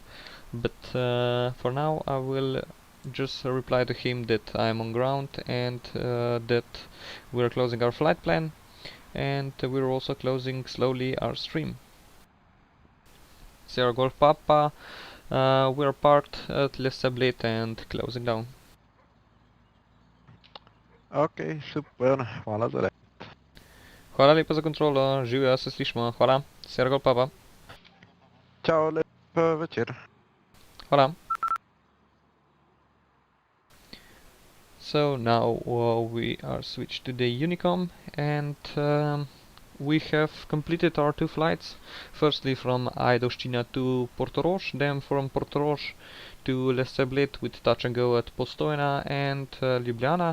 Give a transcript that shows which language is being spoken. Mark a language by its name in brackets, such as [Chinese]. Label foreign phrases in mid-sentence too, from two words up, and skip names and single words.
[English] But for now I will just reply to him that I'm on ground, and that we're closing our flight plan, and we're also closing slowly our stream. Sierra Golf Papa, we're parked at Lesseblate and closing down. [Slovenian] Ok, super, hvala za let. Hvala lepa za kontrolo, živjo, se slišimo, hvala. [English] Sierra Golf Papa. [Slovenian] Čau, lep večer. Hvala. [English] So now we are switched to the Unicom, and we have completed our two flights. Firstly from Ajdovščina to Portorož, then from Portorož to Lesseblate with touch and go at Postojna and Ljubljana.